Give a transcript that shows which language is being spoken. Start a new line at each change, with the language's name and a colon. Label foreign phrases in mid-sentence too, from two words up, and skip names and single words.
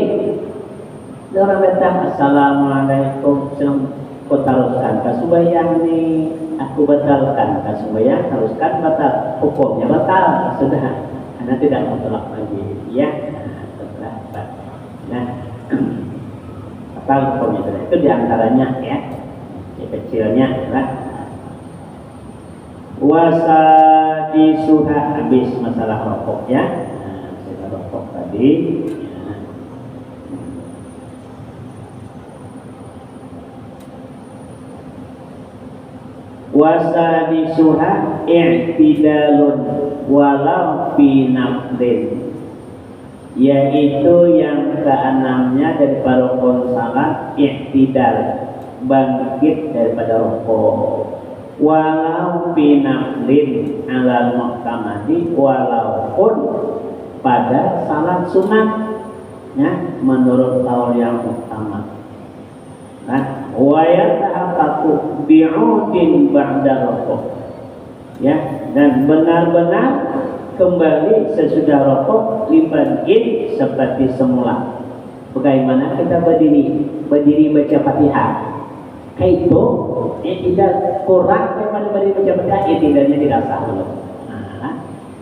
Indonesian: Orang datang, assalamualaikum, aku teruskan kasumbayang ini, aku batalkan kasumbayang, teruskan batal, hukumnya batal, sudah, karena tidak mutlak lagi, ya. Nah, batal hukumnya itu diantaranya ya, kecilnya adalah wasa di suha, habis masalah rokok ya, masalah rokok tadi.
Arabic: Wasa di suha i'tidalun walau fi naflin,
Indonesian: yaitu yang keenamnya daripada rukun salat i'tidal, bangkit daripada rukuk,
Arabic: walau fi naflin alal muhtamadi,
Indonesian: walaupun pada salat sunat ya, menurut kaul yang utama.
Arabic: Wa yatahaqqaqu bi'udin ba'da rukuk
Indonesian: ya, dan benar-benar kembali sesudah rukuk libadin seperti semula. Bagaimana kita berdiri baca Fatihah, itu tidak kurang daripada berdiri baca Fatihah, tidaknya tidak sah dulu.